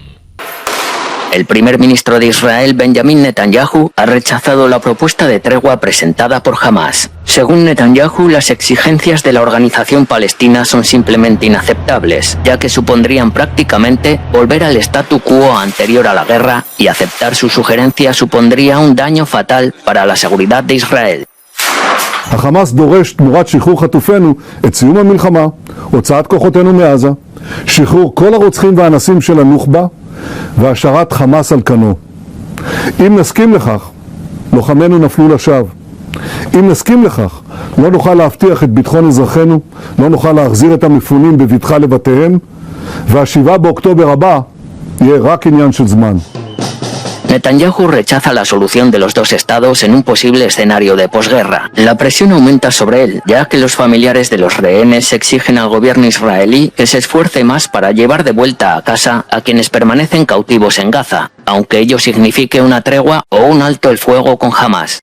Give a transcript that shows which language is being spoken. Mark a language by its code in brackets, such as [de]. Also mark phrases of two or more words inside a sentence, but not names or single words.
[es] El primer ministro de Israel, Benjamin Netanyahu, ha rechazado la propuesta de tregua presentada por Hamás. Según Netanyahu, las exigencias de la organización palestina son simplemente inaceptables, ya que supondrían prácticamente volver al [la] statu quo [es] anterior a la guerra, y aceptar su sugerencia supondría un daño fatal para la seguridad de Israel. [he] החמאס דורש תמורת שחרור חטופינו את סיום המלחמה, הוצאת כוחותינו מעזה, שחרור כל הרוצחים והאנסים של הנוח'בה והשארת חמאס על כנו. אם נסכים לכך, לוחמינו נפלו לשווא. אם נסכים לכך, לא נוכל להבטיח את ביטחון אזרחינו, לא נוכל להחזיר את המפונים בבטחה לבתיהם, והשבעה באוקטובר הבא יהיה רק עניין של זמן. [es] Netanyahu rechaza la solución de los dos estados en un posible escenario de posguerra. La presión aumenta sobre él, ya que los familiares de los rehenes exigen al gobierno israelí que se esfuerce más para llevar de vuelta a casa a quienes permanecen cautivos en Gaza, aunque ello signifique una tregua o un alto el fuego con Hamás.